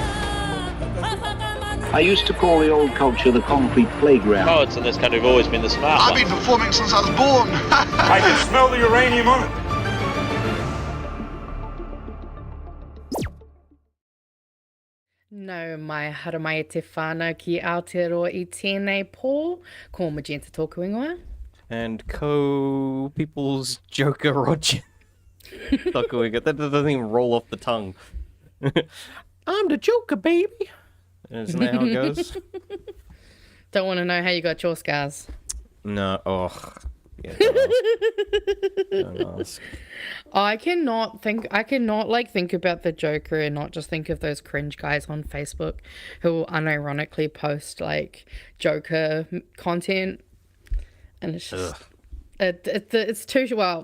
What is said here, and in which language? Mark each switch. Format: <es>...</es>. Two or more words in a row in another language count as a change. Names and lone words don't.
<en>I used to call the old culture the concrete playground. Poets in this country have always been the smart ones. I've been performing since I was born. I can smell the uranium on it.</en> <mi>No mai haramai te whānau ki Aotearoa I tēnei pō, ko Magenta tōku ingoa.</mi> <en>And co-people's Joker Roger.</en> <mi>Tōku ingoa.</mi> <en>That doesn't even roll off the tongue. I'm the Joker, baby. Isn't that how it goes? Don't want to know how you got your scars. No, yeah, don't ask. I cannot think about the Joker and not just think of those cringe guys on Facebook who unironically post like Joker content, and it's just it's too well.</en>